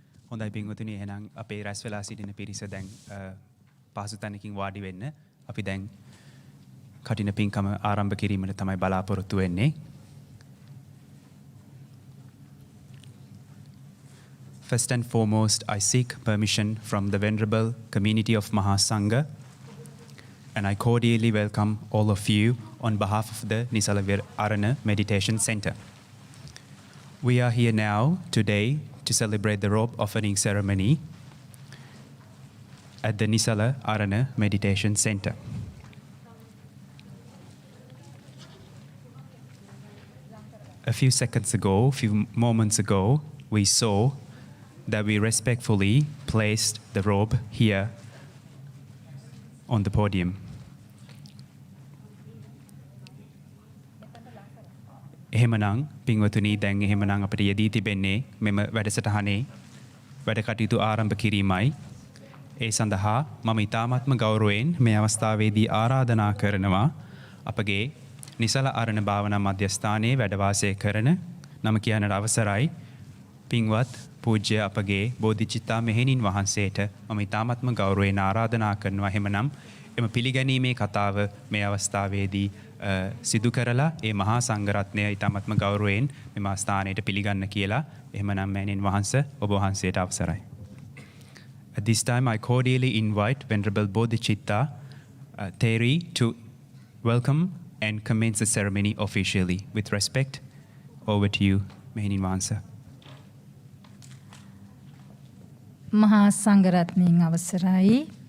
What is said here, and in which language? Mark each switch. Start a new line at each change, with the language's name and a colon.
Sinhala: හොඳයි පින්වතුනි, එහෙනම් අපේ රැස් වෙලා සිටින පිරිස දැන් පහසු තැනකින් වාඩි වෙන්න. අපි දැන් කටින පින්කම ආරම්භ කිරීමට තමයි බලාපොරොත්තු වෙන්නේ.
English: First and foremost, I seek permission from the Venerable Community of Mahasangha, and I cordially welcome all of you on behalf of the Nisala Arana Meditation Center. We are here now today to celebrate the robe offering ceremony at the Nisala Arana Meditation Center. A few seconds ago, a few moments ago, we saw that we respectfully placed the robe here on the podium.
Sinhala: එහෙමනම් පින්වතුනි දැන් එහෙමනම් අපිට යෙදී තිබෙන්නේ මෙම වැඩසටහනේ වැඩ කටයුතු ආරම්භ කිරීමයි. ඒ සඳහා මම ඉතාමත්ම ගෞරවයෙන් මේ අවස්ථාවේදී ආරාධනා කරනවා අපගේ නිසල අරණ භාවනා මධ්‍යස්ථානයේ වැඩ වාසය කරන නම කියන්නට අවසරයි පින්වත් පූජ්‍ය අපගේ බෝධිචිත්තා මෙහෙණින් වහන්සේට මම ඉතාමත්ම ගෞරවයෙන් ආරාධනා කරනවා. එහෙමනම් එම පිළිගැනීමේ කතාව මේ අවස්ථාවේදී සිදු කරලා ඒ මහා සංඝරත්නය ඉතාමත්ම ගෞරවයෙන් මෙම ස්ථානයට පිළිගන්න කියලා එහෙමනම් මෑණින් වහන්සේ ඔබ වහන්සේට අවසරයි.
English: At this time I cordially invite Venerable Bodhicitta Theri to welcome and commence the ceremony officially. With respect, over to you, Mehenin Wansa.
Sinhala: Maha Sangaratning Avasarai.